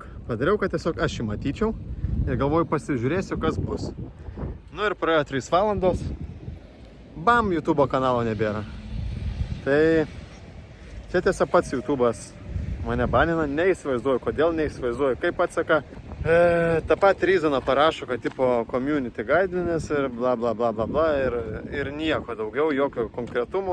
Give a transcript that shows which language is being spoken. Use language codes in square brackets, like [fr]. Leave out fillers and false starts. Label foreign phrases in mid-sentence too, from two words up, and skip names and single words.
[lt] Padariau, kad tiesiog aš jį matyčiau ir galvoju pasižiūrėsiu, kas bus. Nu ir praėjo 3 valandos, bam, YouTube'o kanalo nebėra. Tai čia tiesiog pats YouTube'as mane banina, neįsivaizduoju, kodėl neįsivaizduoju, kaip atsaka. Ta pat reasoną parašo, kad tipo [en] community guidelines [lt] ir bla bla bla bla bla ir nieko daugiau, jokio konkretumo.